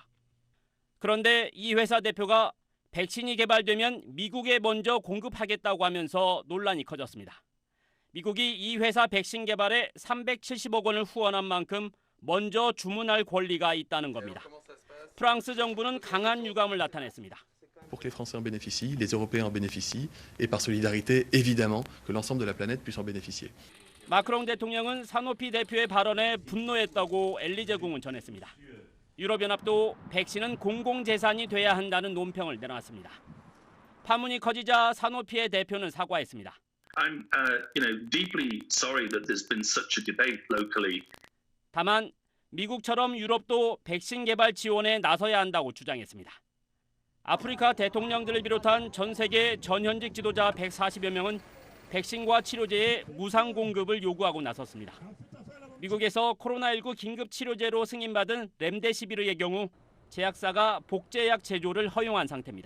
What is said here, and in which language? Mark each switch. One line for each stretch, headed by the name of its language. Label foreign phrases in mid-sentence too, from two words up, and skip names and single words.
Korean: 그런데 이 회사 대표가 백신이 개발되면 미국에 먼저 공급하겠다고 하면서 논란이 커졌습니다. 미국이 이 회사 백신 개발에 370억 원을 후원한 만큼 먼저 주문할 권리가 있다는 겁니다. 프랑스 정부는 강한 유감을 나타냈습니다.
French: Pour que les Français en bénéficient, les Européens en bénéficient, et par solidarité, évidemment, que l'ensemble de la planète puisse en bénéficier.
Korean: 마크롱 대통령은 사노피 대표의 발언에 분노했다고 엘리제궁은 전했습니다. 유럽연합도 백신은 공공재산이 돼야 한다는 논평을 내놨습니다. 파문이 커지자 사노피의 대표는 사과했습니다.
English: I'm, deeply sorry that there's been such a debate locally.
Korean: 다만 미국처럼 유럽도 백신 개발 지원에 나서야 한다고 주장했습니다. 아프리카 대통령들을 비롯한 전 세계 전현직 지도자 140여 명은 백신과 치료제의 무상 공급을 요구하고 나섰습니다. 미국에서 코로나19 긴급 치료제로 승인받은 렘데시비르의 경우 제약사가 복제약 제조를 허용한 상태입니다.